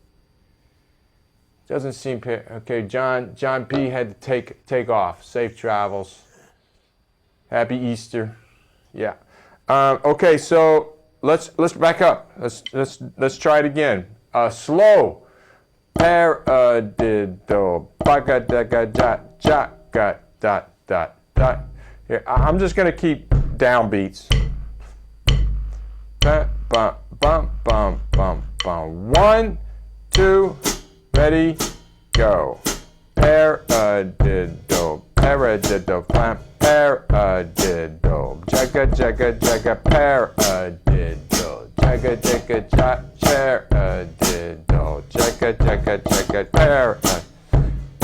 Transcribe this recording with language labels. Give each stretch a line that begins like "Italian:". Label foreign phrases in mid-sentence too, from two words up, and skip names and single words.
English: Doesn't seem fair. Okay, John P. had to take off. Safe travels. Happy Easter. Yeah. Okay, so let's back up. Let's try it again. Slow. Paradiddle, baga daga jot jot got dot dot dot. Here, I'm just gonna keep downbeats. Bum bum bum bum bum bum. 1, 2, ready, go. Paradiddle, paradiddle, flam, paradiddle, jagga jagga jagga, paradiddle, jagga jagga jot, paradiddle. Jacka, jacka, jacka, paradiddle.